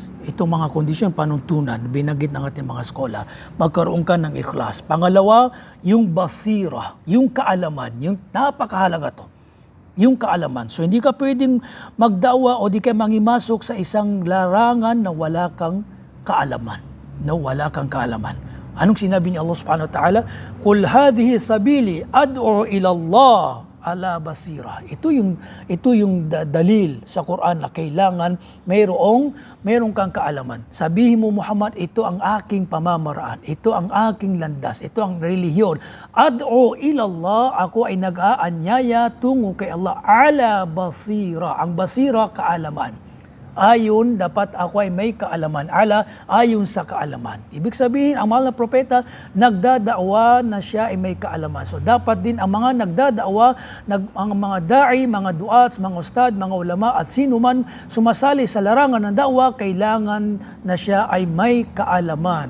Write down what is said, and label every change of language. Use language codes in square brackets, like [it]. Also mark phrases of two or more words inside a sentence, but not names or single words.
[tl] Itong mga kondisyon, panuntunan, binanggit ng ating mga skolar, magkaroon ka ng ikhlas. Pangalawa, yung basira, yung kaalaman, yung napakahalaga to, yung kaalaman. So hindi ka pwedeng magdawa o di ka mangimasok sa isang larangan na wala kang kaalaman. No, wala kang kaalaman. Anong sinabi ni Allah [ar] سبحانه وتعالى? قل هذه سبيلي أدعو إلى الله على بصيرة. [tl] Ito yung dalil sa Quran na kailangan mayroong kang kaalaman. Sabihin mo, Muhammad, ito ang aking pamamaraan, ito ang aking landas, ito ang relihiyon. [ar] أدعو إلى الله, [tl] ako ay nag-aanyaya tungo kay Allah [ar] على بصيرة. [tl] Ang basira, kaalaman. Ayon, dapat ako ay may kaalaman. Ala, ayon sa kaalaman. Ibig sabihin, ang mahal na propeta, nagdadaawa na siya ay may kaalaman. So, dapat din ang mga nagdadaawa, ang mga da'i, mga duats, mga ustad, mga ulama, at sino man sumasali sa larangan ng da'wa, kailangan na siya ay may kaalaman.